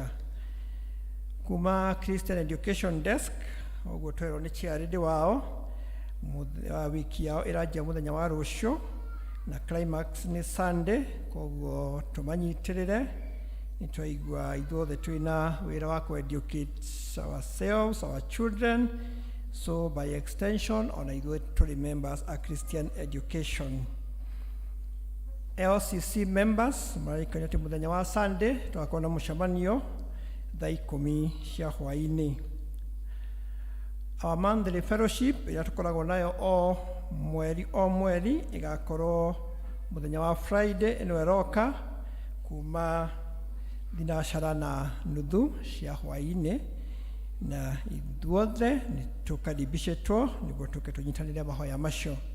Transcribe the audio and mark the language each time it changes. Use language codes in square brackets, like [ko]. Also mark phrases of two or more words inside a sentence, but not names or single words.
[ki] Kuma Christian Education Desk ũguo twerwo nĩ chairĩndĩ wao wiki yao ĩranjia mũthenya wa rũciũ na climax nĩ Sunday, koguo tũmanyitĩrĩre. Nĩ twaigua ithuothe twĩna wĩra wa ku-educate [en] ourselves, our children, so by extension [ki] ona ithuĩ tũrĩ members a Christian Education. LCC members mararikania atĩ mũthenya wa Sunday twakorwo na mũcemanio thaa 10 cia hwaĩ-inĩ. [en] Our monthly fellowship [ki] ĩrĩa tũkoragwo nayo o mweri ĩgakorwo mũthenya wa Friday ĩno ĩroka kuma thinacara na nuthu cia hwaĩ-inĩ, na ithuothe nĩ tũkaribicĩtwo nĩguo tũke tũnyitanĩre mahoya macio.